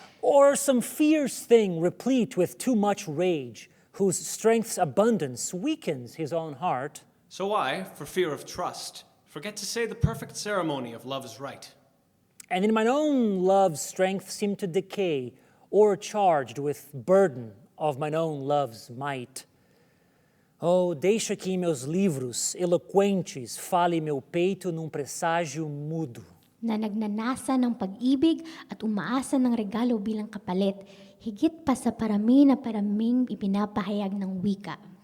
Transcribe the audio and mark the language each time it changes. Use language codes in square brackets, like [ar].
[en] or some fierce thing replete with too much rage, whose strength's abundance weakens his own heart, so I, for fear of trust, forget to say the perfect ceremony of love's right. And in mine own love's strength seem to decay, o'ercharged with burden of mine own love's might. [pt] Oh, deixa que meus livros eloquentes fale meu peito num presságio mudo. [tl] Na nagnanasa ng pag-ibig at umaasa ng regalo bilang kapalit, higit pa sa parami na paraming ipinapahayag ng wika.